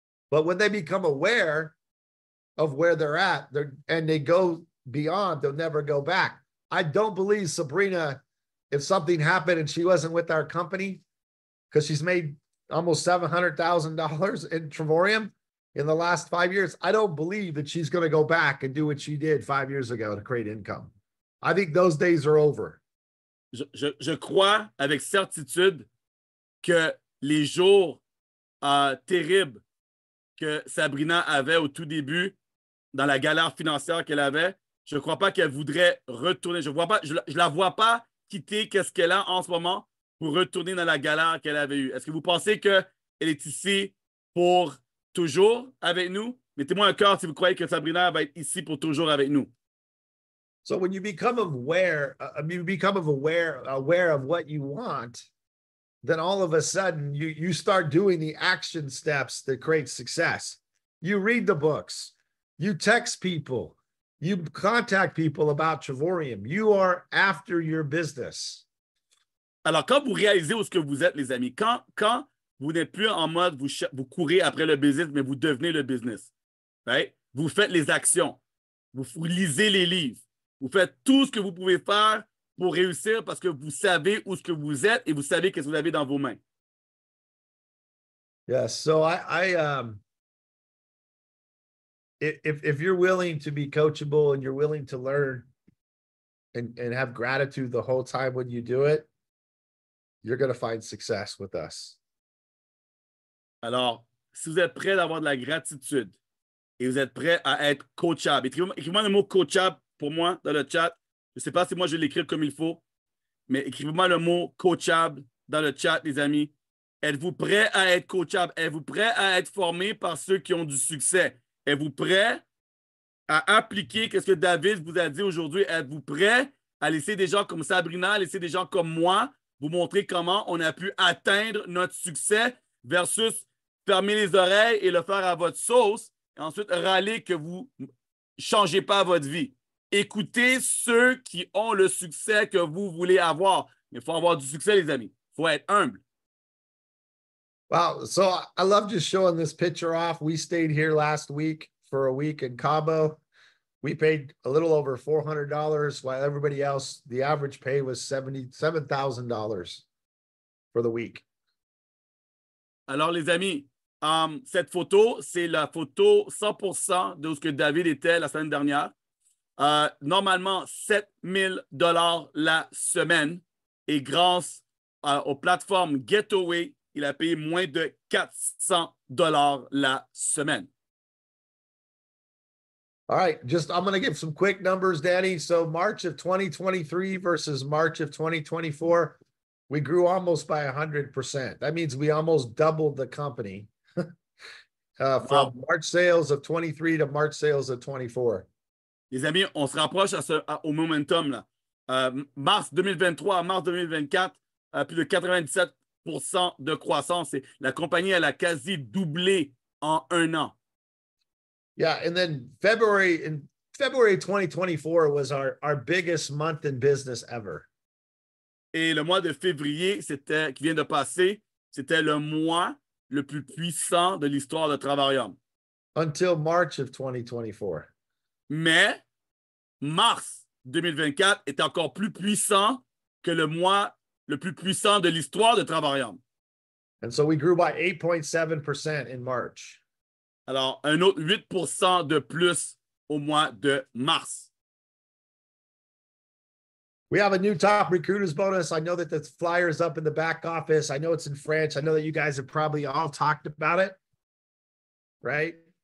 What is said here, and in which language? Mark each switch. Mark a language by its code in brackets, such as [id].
[en] But when they become aware of where they're at and they go beyond, they'll never go back. I don't believe Sabrina, if something happened and she wasn't with our company, because she's made almost $700,000 in Trevorium in the last 5 years, I don't believe that she's going to go back and do what she did 5 years ago to create income. I think those days are over. [fr] Je crois avec certitude que les jours terribles que Sabrina avait au tout début, dans la galère financière qu'elle avait, je ne crois pas qu'elle voudrait retourner. Je ne la vois pas quitter ce qu'elle a en ce moment pour retourner dans la galère qu'elle avait eue. Est-ce que vous pensez qu'elle est ici pour toujours avec nous? Mettez-moi un cœur si vous croyez que Sabrina va être ici pour toujours avec nous. [en] So when you become aware of what you want, then all of a sudden you start doing the action steps that create success. You read the books, you text people, you contact people about Trevorium. You are after your business. [fr] Alors, quand vous réalisez où ce que vous êtes, les amis, quand vous n'êtes plus en mode vous courez après le business, mais vous devenez le business, right? Vous faites les actions, vous lisez les livres, vous faites tout ce que vous pouvez faire pour réussir parce que vous savez où ce que vous êtes et vous savez ce que vous avez dans vos mains. [en] Yeah, so if you're willing to be coachable and you're willing to learn and have gratitude the whole time when you do it, you're going to find success with us. [fr] Alors, si vous êtes prêt d'avoir de la gratitude et vous êtes prêt à être coachable, écrivez-moi le mot coachable pour moi dans le chat. Je ne sais pas si moi je vais l'écrire comme il faut, mais écrivez-moi le mot coachable dans le chat, les amis. Êtes-vous prêt à être coachable? Êtes-vous prêt à être formé par ceux qui ont du succès? Êtes-vous prêt à appliquer ce que David vous a dit aujourd'hui? Êtes-vous prêt à laisser des gens comme Sabrina, à laisser des gens comme moi vous montrer comment on a pu atteindre notre succès versus fermer les oreilles et le faire à votre sauce et ensuite râler que vous ne changez pas votre vie? Écoutez ceux qui ont le succès que vous voulez avoir. Mais il faut avoir du succès, les amis. Il faut être humble. [en] Wow. So I love just showing this picture off. We stayed here last week for a week in Cabo. We paid a little over $400 while everybody else, the average pay was $77,000 for the week. [fr] Alors, les amis, cette photo, c'est la photo 100% de ce que David était la semaine dernière. Normalement, 7 000 $ la semaine. Et grâce aux plateformes Getaway, il a payé moins de 400 $ la semaine. [en] All right, I'm going to give some quick numbers, Danny. So March of 2023 versus March of 2024, we grew almost by 100%. That means we almost doubled the company from March sales of 23 to March sales of 24. [fr] Les amis, on se rapproche au momentum, là. Mars 2023 à mars 2024, plus de 97% de croissance. Et la compagnie, elle a quasi doublé en un an. [en] Yeah, and then February 2024 was our biggest month in business ever. [fr] Et le mois de février, qui vient de passer, c'était le mois le plus puissant de l'histoire de Travarium. [en] Until March of 2024. [fr] Mais mars 2024 est encore plus puissant que le mois le plus puissant de l'histoire de Travarium. [en] And so we grew by 8.7% in March. [fr] Alors, un autre 8% de plus au mois de mars. [en] We have a new top recruiters bonus. I know that the flyer is up in the back office. I know it's in French. I know that you guys have probably all talked about it, right?